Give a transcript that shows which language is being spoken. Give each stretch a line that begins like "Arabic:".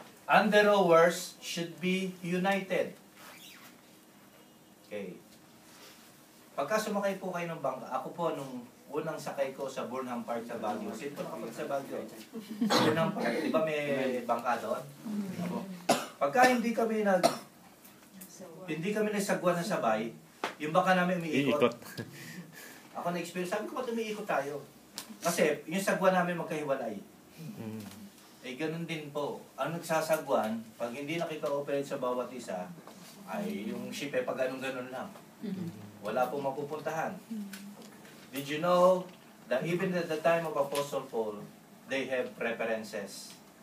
English: Under rowers should be united. Okay.
Filipino: Pagka sumakay po kayo ng bangka, ako po nung unang sakay ko sa Burnham Park sa Baguio. Sino po nakapag sa Baguio? Burnham Park. Di ba may bangka doon? Pagka hindi kami nagsagwan ng sabay, yung bangka namin umiikot. Ako na-experience, sabi ko ba't umiikot tayo? Kasi yung sagwan namin magkahiwalay. Eh ganun din po. Ang nagsasagwan, pag hindi nakika-operate sa bawat isa, ay yung ship eh pag ganun-ganun lang. Wala pong mapupuntahan.
English: Did you know that even at the time of Apostle Paul, they have preferences?